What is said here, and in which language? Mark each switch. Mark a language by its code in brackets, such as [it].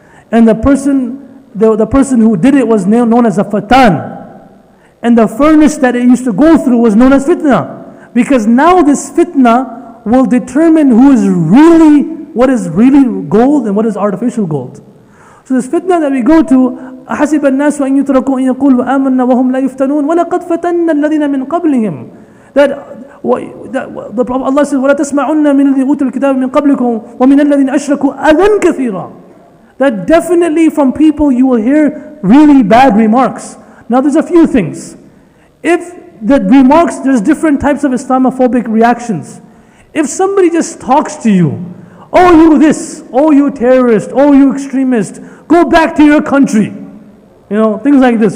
[en] And the person who did it was known as a fatan. And the furnace that it used to go through was known as fitna. Because now this fitna will determine what is really gold and what is artificial gold. So this fitna that we go to, [ar] أَحَسِبَ النَّاسُ أَن يُتْرَكُوا أَن يَقُولُوا آمَنَّا وَهُمْ لَا يُفْتَنُونَ وَلَقَدْ فَتَنَّا الَّذِينَ مِنْ قَبْلِهِمْ. [en] The Prophet Allah says, [ar] وَلَا تَسْمَعُنَّ مِنَ الَّذِينَ أُوتُوا الْكِتَابَ مِنْ قَبْلِكُمْ وَمِنَ الَّذِينَ أَشْرَكُوا أَذًى كَثِيرًا. [en] That definitely from people you will hear really bad remarks. Now there's a few things. If the remarks, there's different types of Islamophobic reactions. If somebody just talks to you, oh you this, oh you terrorist, oh you extremist, go back to your country. Things like this.